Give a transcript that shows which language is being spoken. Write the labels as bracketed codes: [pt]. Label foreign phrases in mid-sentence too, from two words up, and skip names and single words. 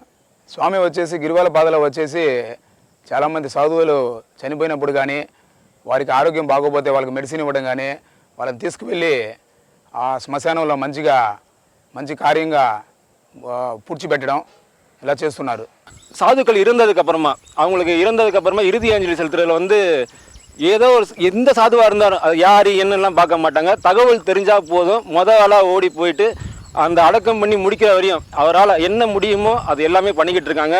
[te] స్వామి వచ్చేసి గిరివాల పాదలో వచ్చేసి చాలామంది సాధువులు చనిపోయినప్పుడు కానీ వారికి ఆరోగ్యం బాగోపోతే వాళ్ళకి మెడిసిన్ ఇవ్వడం కానీ వాళ్ళని తీసుకువెళ్ళి ఆ శ్మశానంలో మంచి కార్యంగా పూడ్చిపెట్టడం ఇలా చేస్తున్నారు. [ta] சாதுக்கள் இறந்ததுக்கப்புறமா இறந்ததுக்கப்புறமா இறுதி அஞ்சலி செலுத்துறதுல வந்து ஏதோ ஒரு எந்த சாதுவாக இருந்தாலும் அது யார் என்னெல்லாம் பார்க்க மாட்டாங்க. தகவல் தெரிஞ்சால் போதும், ஆளாக ஓடி போயிட்டு அந்த அடக்கம் பண்ணி முடிக்கிற வரையும் அவரால் என்ன முடியுமோ அது எல்லாமே பண்ணிக்கிட்டு இருக்காங்க.